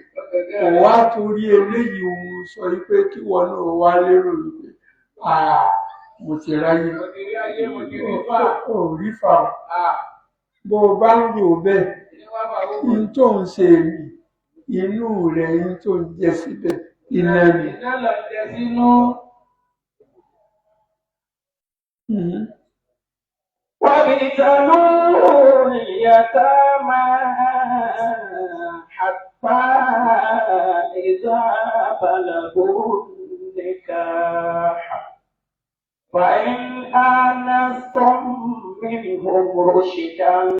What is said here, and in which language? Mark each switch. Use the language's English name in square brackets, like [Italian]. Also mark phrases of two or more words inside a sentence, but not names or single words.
[Yoruba] Kò wá torí eléyìí òun sọ pé kí wọn náà wá lérò wípé mo ti ráyè. Mo ti rí ayé, mo ti rí fà. Ò rí fà o. Bó o bá ń rò bẹ́ẹ̀, in tó ń ṣe èmi, inú rẹ̀ in tó ń jẹ síbẹ̀, iná ni. Iná lọ jẹ sínú. [Arabic] وابتلوا اليتامى حتى إذا بلغوا النكاح فإن آنستم منهم رشدا